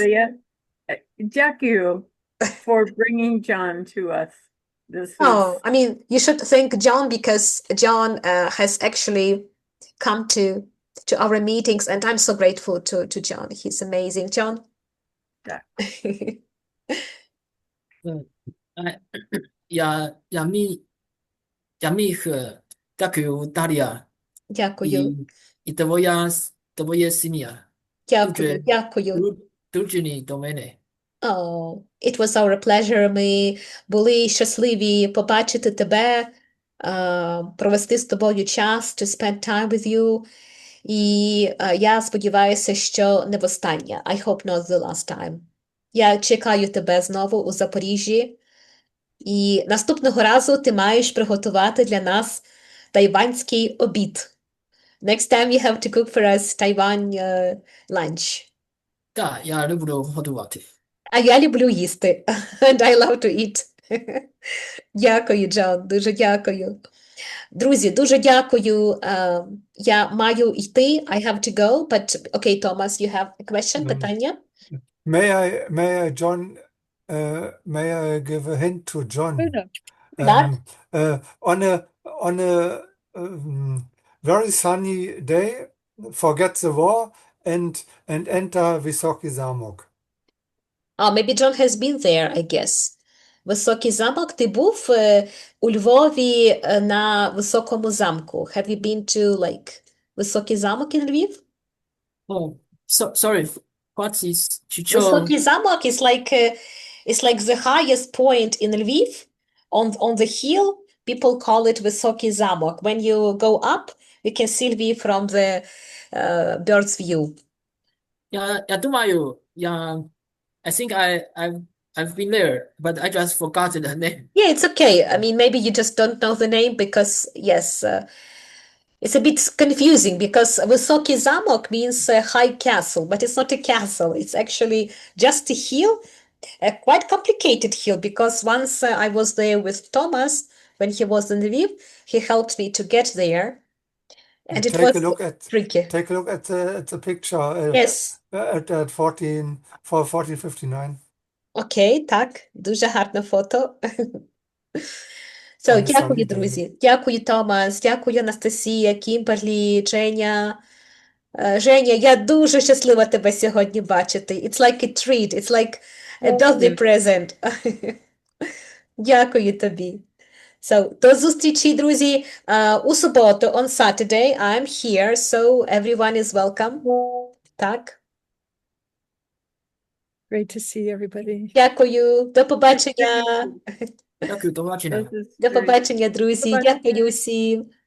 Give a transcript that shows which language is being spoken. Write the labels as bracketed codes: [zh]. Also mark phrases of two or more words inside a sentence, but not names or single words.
[en] Daria, thank you for bringing John to us. This Oh, was I mean, you should thank John because John has actually come to our meetings, and I'm so grateful to John. He's amazing, John. that. I, [uk] я міг дякую, Дар'я, Дякую, і твоя сім'я. дякую, Дуже, дякую. дуже до мене. [en] Oh, it was our pleasure. [uk] Ми були щасливі побачити тебе, провести з тобою час, [en] to spend time with you. [uk] І я сподіваюся, що не востаннє. [en] I hope not the last time. [uk] Я чекаю тебе знову у Запоріжжі. І наступного разу ти маєш приготувати для нас тайванський обід. [en] Next time you have to cook for us Taiwan lunch. [uk] Так, я люблю готувати. А я люблю їсти. [en] And I love to eat. [uk] Дякую, Джон, дуже дякую. Друзі, дуже дякую. Я маю йти. [en] I have to go. But okay, Thomas, you have a question, питання? John, may I give a hint to John? [uk] Так. [en] On a very sunny day, forget the war and enter Wysoki Zamok. Oh, maybe John has been there, I guess. [uk] Високий замок. Ти був у Львові на Високому замку. [en] Have you been to like Високий замок in Львів? Oh, sorry, what is Chicho? Високий замок is like the highest point in Lviv on the hill. People call it Високий замок. When you go up, you can see Lviv from the bird's view. [uk] Я думаю, [en] I think I've been there, but I just forgot the name. Yeah, it's okay. I mean, maybe you just don't know the name because, yes, it's a bit confusing because Високий замок means a high castle, but it's not a castle. It's actually just a hill, a quite complicated hill because once I was there with Thomas when he was in Lviv, he helped me to get there, and it was tricky. Take a look at the picture Yes. at 1459. [uk] Окей, так, дуже гарне фото. [en] So, On a [uk] дякую, [en] sunny day. [uk] друзі. Дякую, Томас. Дякую, Анастасія, Кімберлі, Женя. Женя, я дуже щаслива тебе сьогодні бачити. [en] It's like a treat. It's like a birthday present. [uk] Дякую тобі. So, до зустрічі, друзі. У суботу, [en] on Saturday, I'm here, so everyone is welcome. [uk] Так. [en] Great to see everybody. [uk] Дякую. До побачення. Дякую, до побачення. До побачення, друзі. Дякую усім.